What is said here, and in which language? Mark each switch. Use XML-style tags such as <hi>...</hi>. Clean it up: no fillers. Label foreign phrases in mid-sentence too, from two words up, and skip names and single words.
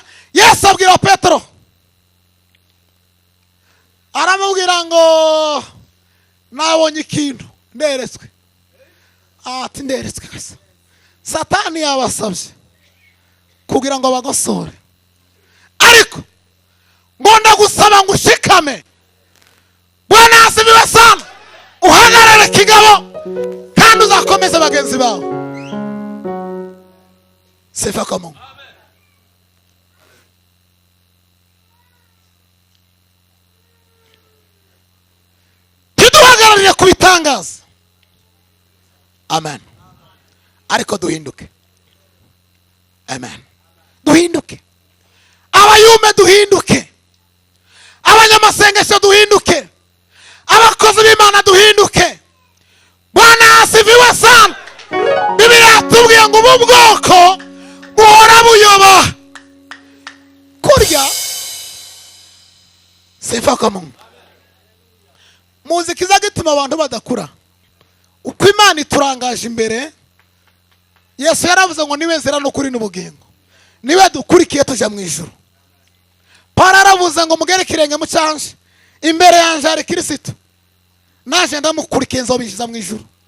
<rw>Yesu abwira Petero, aramubwira ngo nabonye ikintu nderetswe. Ati nderetswe kasa. Satani yabasabye kugira ngo bagosore, ariko ngo ndagusaba ngo ushikame.</rw> <sw>Bwana asifiwe sana.</sw> <rw>Uhagarare kigabo kandi uzakomeza bagenzi bawe.</rw> <sw>Sifa kwa Mungu.</sw> <rw>Tuduhagararire kubitangaza. Amen. Ariko duhinduke. Amen. Duhinduke. Abayume duhinduke. Abanyamasengesho duhinduke. Abakozi b'Imana duhinduke.</rw> <sw>Bwana asifiwe sana.</sw> <rw>Bibiliya yatubwiye ngo ubu bwoko buhora buyoba kurya.</rw> <sw>Sifa kwa Mungu.</sw> <rw>Muzi kiza gituma abantu badakura. Uko Imana iturangaje imbere. Yesu yaravuze ngo niwe nzira n'ukuri n'ubugingo. Niwe dukurikiye tuja mu ijuru. Pawulo aravuze ngo mugere kirenge mu cyanje. Imbere yanje hari Kristo. Naje ndamukurikiye nzobishiza mu ijuru.</rw>